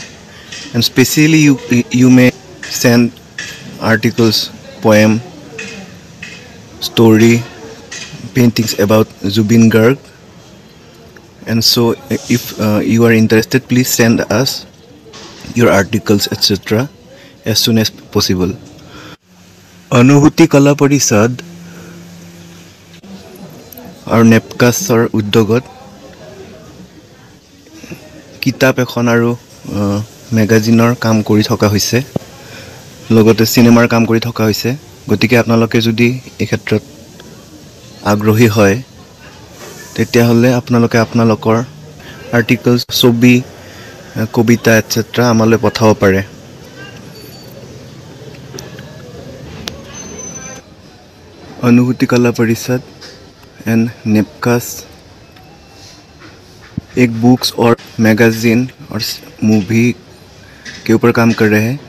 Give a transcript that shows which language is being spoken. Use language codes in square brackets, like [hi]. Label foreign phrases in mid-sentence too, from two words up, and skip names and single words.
[en] And specially you may send articles, poem, story, paintings about Zubin Garg. And so if you are interested, please send us your articles, etc. as soon as possible. [as] Anubhuti Kala Parishad আৰু নেপকাছৰ উদ্যোগত কিতাপ এখন আৰু মেগাজিনৰ কাম কৰি থকা হৈছে, লগতে সিনেমাৰ কাম কৰি থকা হৈছে। গতিকে আপোনালোকে যদি এই ক্ষেত্ৰত আগ্ৰহী হয়, তেতিয়াহ'লে আপোনালোকে আপোনালোকৰ আৰ্টিকলছ, ছবি, কবিতা etc. আমালৈ পঠাব পাৰে। [hi] अनुभूति कला परिषद एंड नेपकास एक बुक्स और मैगजीन और मूवी के ऊपर काम कर रहे हैं।